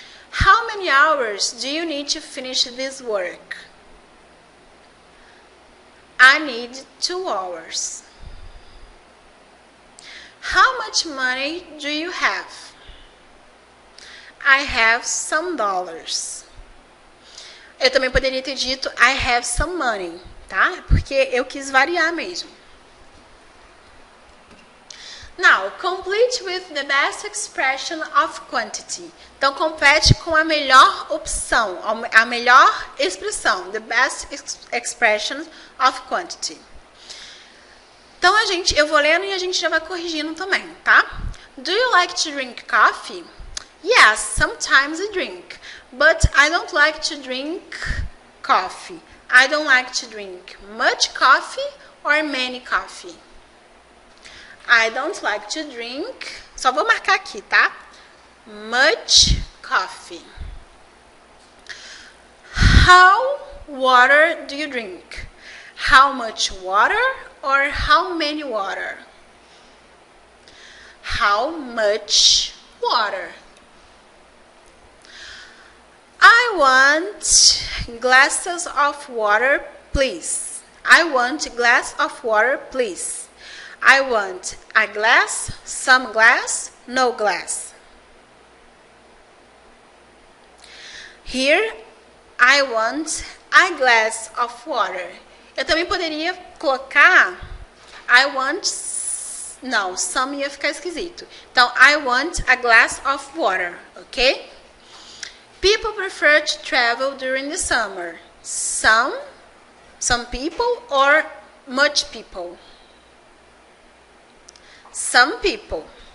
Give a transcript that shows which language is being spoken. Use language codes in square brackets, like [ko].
[en] How many hours do you need to finish this work? I need 2 hours. How much money do you have? I have some dollars. [pt] Eu também poderia ter dito [en] I have some money, [pt] tá? Porque eu quis variar mesmo. [en] Now, complete with the best expression of quantity. [pt] Então, complete com a melhor opção, a melhor expressão, [en] the best expression of quantity. [pt] Então, eu vou lendo e a gente já vai corrigindo também, tá? [en] Do you like to drink coffee? Yes, sometimes I drink, but I don't like to drink coffee. I don't like to drink much coffee or many coffee. I don't like to drink, [pt] só vou marcar aqui, [en] tá? Much coffee. How water do you drink? How much water or how many water? How much water? I want glasses of water, please. I want a glass of water, please. I want a glass, some glass, no glass. Here, I want a glass of water. [pt] Eu também poderia colocar [en] I want, [pt] não, some ia ficar esquisito. [en] Então, I want a glass of water, ok? People prefer to travel during the summer. Some people or much people? Some people.